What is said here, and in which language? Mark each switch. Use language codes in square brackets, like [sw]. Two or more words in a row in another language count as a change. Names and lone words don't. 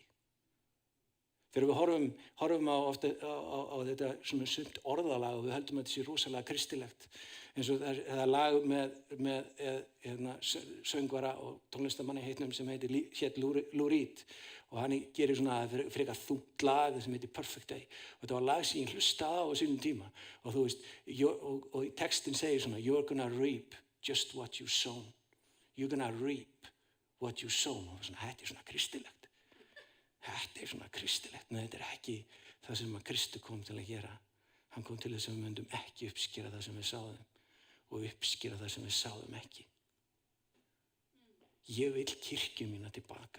[is] Þegar við horfum á þetta svona sumt orðalag og við höldum að þetta sé rosalega kristilegt, eins og það er lag með söngvara og tónlistamanni heitnum sem hét Lou Reed og hann gerir svona frekar þungt lag sem heitir Perfect Day og þetta var lag sem ég hlustaði á sínum tíma og þú veist, og textin segir svona [en] You're gonna reap just what you sown. You're gonna reap what you sown. [is] Og svona, þetta er svona kristilegt. Þetta er svona kristilegt, en þetta er ekki það sem að Kristur kom til að gera. Hann kom til þess að við myndum ekki uppskera það sem við sáðum og uppskera það sem við sáðum ekki. Ég vil kirkju mína tilbaka.